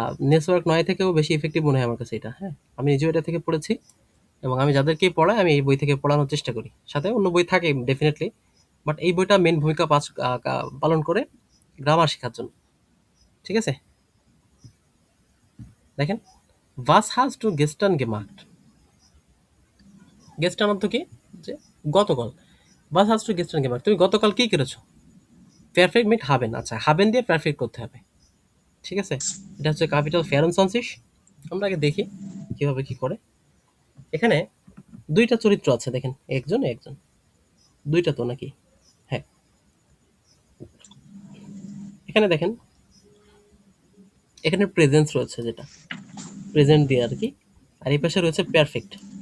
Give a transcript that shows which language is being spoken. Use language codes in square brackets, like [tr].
[bn] Network ৯ থেকেও বেশি effective মনে হয় আমার কাছে এটা, হ্যাঁ। আমি নিজেও এটা থেকে পড়েছি এবং আমি যাদেরকেই পড়াই আমি এই বই থেকে পড়ানোর চেষ্টা করি। সাথে অন্য বই থাকে ডেফিনিটলি, বাট এই বইটা মেন ভূমিকা পালন করে গ্রামার শেখার জন্য, ঠিক আছে? দেখেন [de] was hast du gestern gemacht, [bn] গেস্টার অর্থ কি? যে গতকাল। [de] was hast du gestern gemacht, [bn] তুমি গতকাল কি করেছো? পারফেক্ট মিট হাবেন, আচ্ছা হাবেন দিয়ে পারফেক্ট করতে হবে, ঠিক আছে? এটা হচ্ছে ক্যাপিটাল ফেয়ারেনসনসিস। আমরা আগে দেখি কিভাবে কি করে। এখানে দুইটা চরিত্র আছে, দেখেন একজন একজন। দুইটা তো নাকি? হ্যাঁ, এখানে দেখেন, এখানে প্রেজেন্স রয়েছে, যেটা প্রেজেন্ট দিয়ে আর কি, আর এই পাশে রয়েছে পারফেক্ট।